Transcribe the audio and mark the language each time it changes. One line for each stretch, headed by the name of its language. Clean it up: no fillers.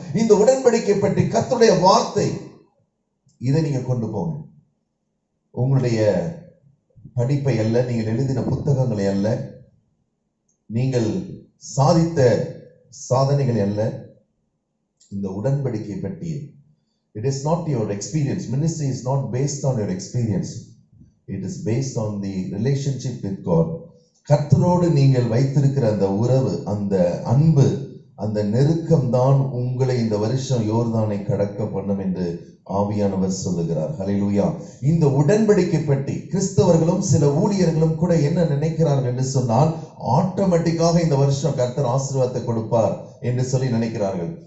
Tamil: இந்த உடன்படிக்கை பெட்டி கர்த்தருடைய வார்த்தை, இதை நீங்க கொண்டு போங்க. உங்களுடைய படிப்பை அல்ல, நீங்கள் எழுதின புத்தகங்களை அல்ல, நீங்கள் சாதித்த சாதனைகள் அல்ல, இந்த உடன்படிக்கை பெட்டியை.
English: It is not your experience. Ministry is not based on your experience. It is based on the relationship with God.
Tamil: கர்த்தரோடு நீங்கள் வைத்திருக்கிற அந்த உறவு, அந்த அன்பு, அந்த நெருக்கம் தான் உங்களை இந்த வருஷம் யோர்தானை கடக்க பண்ணும் என்று ஆவியானவர் சொல்லுகிறார். ஹல்லேலூயா. இந்த உடன்படிக்கை பெட்டி கிறிஸ்தவர்களும் சில ஊழியர்களும் கூட என்ன நினைக்கிறார்கள் என்று சொன்னால், ஆட்டோமேட்டிக்காக இந்த வருஷம் கர்த்தர் ஆசீர்வாதத்தை கொடுப்பார் என்று சொல்லி நினைக்கிறார்கள்.